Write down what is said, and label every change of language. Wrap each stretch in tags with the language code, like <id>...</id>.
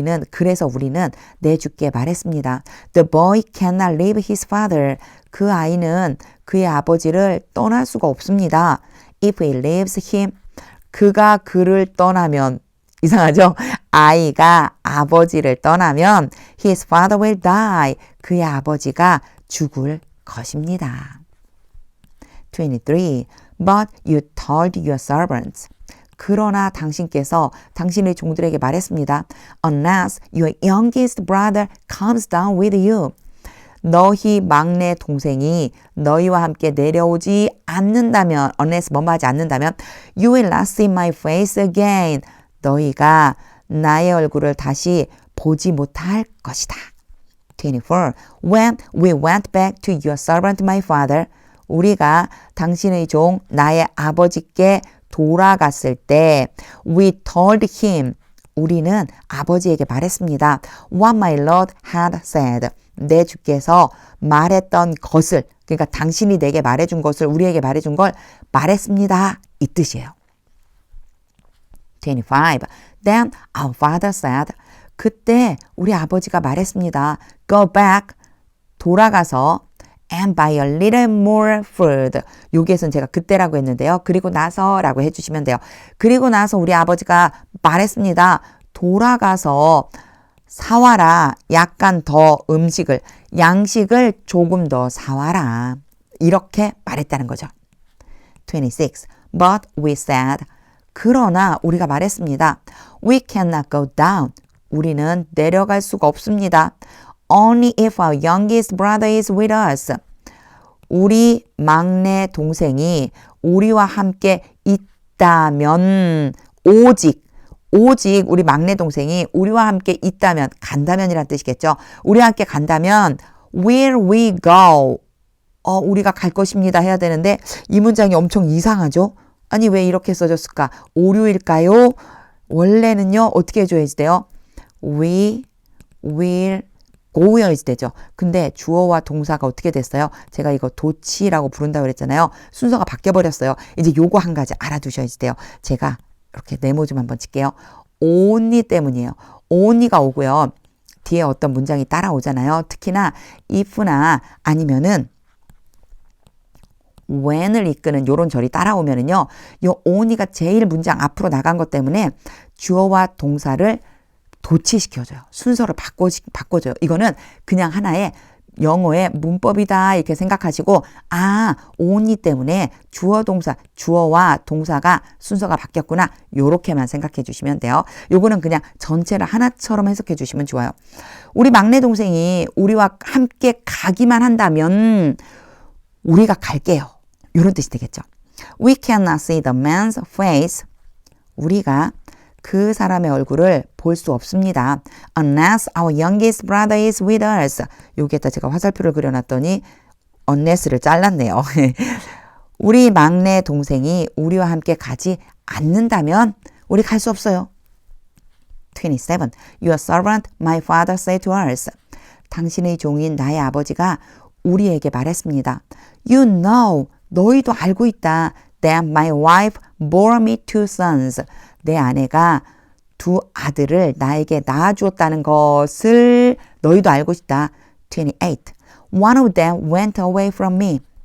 <ko>그래서 우리는 내 주께 말했습니다.</ko> <en>The boy cannot leave his father.</en> <ko>그 아이는 그의 아버지를 떠날 수가 없습니다.</ko> <en>If he leaves him.</en> <ko>그가 그를 떠나면 이상하죠? 아이가 아버지를 떠나면</ko> <en>his father will die.</en> <ko>그의 아버지가 죽을 것입니다. 23.</ko> <en>But you told your servants.</en> <ko>그러나 당신께서 당신의 종들에게 말했습니다.</ko> <en>Unless your youngest brother comes down with you.</en> <ko>너희 막내 동생이 너희와 함께 내려오지 않는다면, unless 뭐뭐 하지 않는다면,</ko> <en>you will not see my face again.</en> <ko>너희가 나의 얼굴을 다시 보지 못할 것이다. 24.</ko> <en>When we went back to your servant my father,</en> <ko>우리가 당신의 종 나의 아버지께 돌아갔을 때,</ko> <en>we told him,</en> <ko>우리는 아버지에게 말했습니다.</ko> <en>What my lord had said,</en> <ko>내 주께서 말했던 것을, 그러니까 당신이 내게 말해준 것을, 우리에게 말해준 걸 말했습니다. 이 뜻이에요. 25.</ko> <en>Then our father said,</en> <ko>그때 우리 아버지가 말했습니다.</ko> <en>Go back,</en> <ko>돌아가서</ko> <en>and buy a little more food.</en> <ko>여기에서는 제가 그때라고 했는데요. 그리고 나서라고 해주시면 돼요. 그리고 나서 우리 아버지가 말했습니다. 돌아가서 사와라. 약간 더 음식을, 양식을 조금 더 사와라. 이렇게 말했다는 거죠. 26.</ko> <en>But we said,</en> <ko>그러나 우리가 말했습니다.</ko> <en>We cannot go down.</en> <ko>우리는 내려갈 수가 없습니다.</ko> <en>Only if our youngest brother is with us.</en> <ko>우리 막내 동생이 우리와 함께 있다면, 오직 우리 막내 동생이 우리와 함께 있다면, 간다면이란 뜻이겠죠. 우리와 함께 간다면</ko> <en>will we go.</en> <ko>우리가 갈 것입니다 해야 되는데 이 문장이 엄청 이상하죠. 아니 왜 이렇게 써졌을까? 오류일까요? 원래는요 어떻게 해줘야지 돼요?</ko> <en>We will go</en> <ko>여야지 되죠. 근데 주어와 동사가 어떻게 됐어요? 제가 이거 도치라고 부른다고 그랬잖아요. 순서가 바뀌어버렸어요. 이제 요거 한 가지 알아두셔야지 돼요. 제가 이렇게 네모 좀 한번 칠게요. only 때문이에요. only가 오고요. 뒤에 어떤 문장이 따라오잖아요. 특히나 if나 아니면은 when을 이끄는 요런 절이 따라오면은요. 요 only가 제일 문장 앞으로 나간 것 때문에 주어와 동사를 도치시켜줘요. 순서를 바꿔줘요. 이거는 그냥 하나의 영어의 문법이다 이렇게 생각하시고 only 때문에 주어와 동사가 순서가 바뀌었구나 요렇게만 생각해 주시면 돼요. 요거는 그냥 전체를 하나처럼 해석해 주시면 좋아요. 우리 막내 동생이 우리와 함께 가기만 한다면 우리가 갈게요. 요런 뜻이 되겠죠.</ko> <en>We cannot see the man's face.</en> <ko>우리가 그 사람의 얼굴을 볼 수 없습니다.</ko> <en>Unless our youngest brother is with us.</en> <ko>여기에다 제가 화살표를 그려놨더니 unless를 잘랐네요. 우리 막내 동생이 우리와 함께 가지 않는다면 우리 갈 수 없어요. 27.</ko> <en>Your servant my father said to us.</en> <ko>당신의 종인 나의 아버지가 우리에게 말했습니다.</ko> <en>You know,</en> <ko>너희도 알고 있다.</ko> <en>That my wife bore me two sons.</en> <ko>내 아내가 두 아들을 나에게 낳아주었다는 것을 너희도 알고 있다. 28.</ko> <en>One of them went away from me.</en>